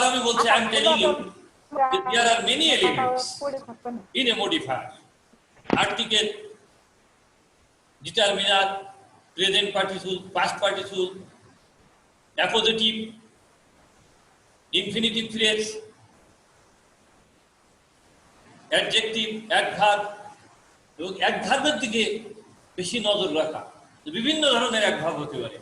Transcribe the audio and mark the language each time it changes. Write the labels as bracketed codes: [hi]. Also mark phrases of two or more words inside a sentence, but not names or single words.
[bn] আমি বলছি [en] I am telling you that there are many elements in a modifier. Article, determiner, present participle, past participle, appositive, infinitive phrase, adjective, adverb. [bn] এবং adverb-এর দিকে বেশি নজর রাখা। বিভিন্ন ধরনের adverb হতে পারে।